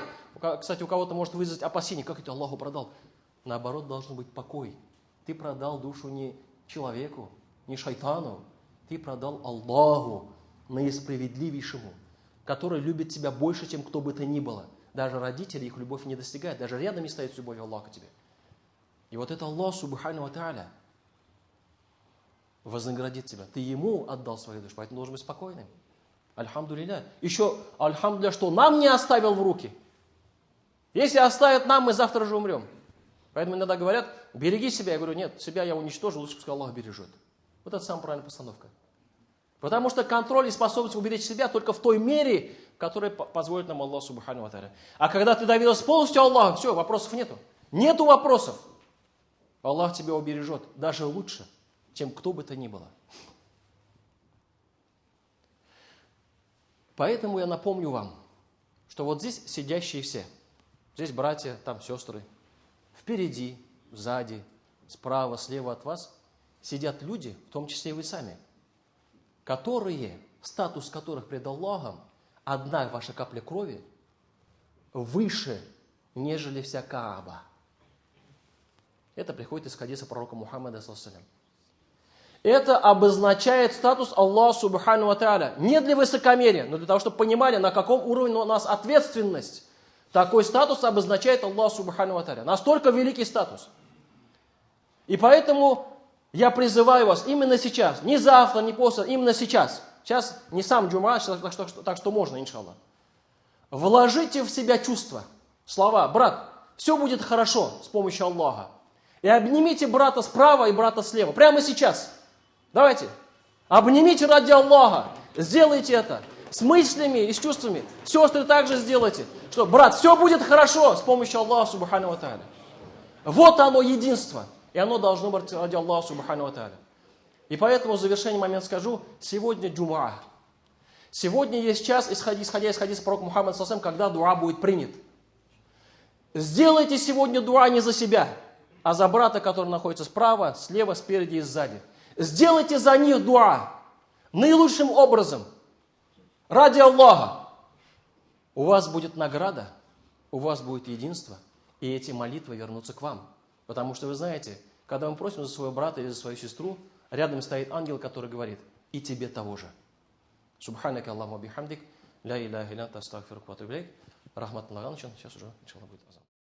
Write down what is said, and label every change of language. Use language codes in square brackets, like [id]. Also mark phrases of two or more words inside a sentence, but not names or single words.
[ru] Кстати, у кого-то может вызвать опасение, как это Аллаху продал. Наоборот, должен быть покой. Ты продал душу не человеку, не шайтану. Ты продал Аллаху, наисправедливейшему, который любит тебя больше, чем кто бы то ни было. Даже родители их любовь не достигают, даже рядом не стоит с любовью Аллаха к тебе. И вот это Аллах, [ar] سبحانه وتعالى, [ru] вознаградит тебя. Ты Ему отдал свою душу, поэтому должен быть спокойным. Альхамдулилля. Еще, альхамдулилля, что нам не оставил в руки. Если оставит нам, мы завтра же умрем. Поэтому иногда говорят: береги себя. Я говорю: нет, себя я уничтожил, лучше пускай Аллах бережет. Вот это самая правильная постановка. Потому что контроль и способность уберечь себя только в той мере, которая позволит нам Аллах, [ar] سبحانه وتعالى. [ru] А когда ты доверился полностью Аллаху, все, вопросов нету. Нету вопросов. Аллах тебя убережет даже лучше, чем кто бы то ни было. Поэтому я напомню вам, что вот здесь сидящие все, здесь братья, там сестры, впереди, сзади, справа, слева от вас сидят люди, в том числе и вы сами, которые, статус которых пред Аллахом, одна ваша капля крови выше, нежели вся Кааба. Это приходит из хадиса пророка Мухаммада, [ar] صلى الله عليه وسلم. [ru] Это обозначает статус Аллаха, [ar] سبحانه وتعالى. [ru] Не для высокомерия, но для того, чтобы понимали, на каком уровне у нас ответственность. Такой статус обозначает Аллах, [ar] سبحانه وتعالى. [ru] Настолько великий статус. И поэтому я призываю вас именно сейчас, не завтра, не после, именно сейчас. Сейчас не сам джума, так что можно, иншаллах. Вложите в себя чувства, слова: брат, все будет хорошо с помощью Аллаха. И обнимите брата справа и брата слева. Прямо сейчас. Давайте. Обнимите ради Аллаха. Сделайте это. С мыслями и с чувствами. Сестры также сделайте. Что, брат, все будет хорошо с помощью Аллаха, [ar] سبحانه وتعالى. [ru] Вот оно единство. И оно должно быть ради Аллаха, [ar] سبхانه وتعالى. [ru] И поэтому в завершении момент скажу: сегодня джумаа. Сегодня есть час, исходя из хадиса пророка Мухаммада, [ar] صلى الله عليه وسلم, [ru] когда дуа будет принят. Сделайте сегодня дуа не за себя, а за брата, который находится справа, слева, спереди и сзади. Сделайте за них дуа наилучшим образом, ради Аллаха. У вас будет награда, у вас будет единство, и эти молитвы вернутся к вам. Потому что вы знаете, когда мы просим за своего брата или за свою сестру, рядом стоит ангел, который говорит: и тебе того же. [ar] سبحانك اللهم وبحمدك لا إله إلا أنت أستغفرك وأتوب إليك. [ru] Рахматуллахи. Сейчас уже, иншаллах, будет азан.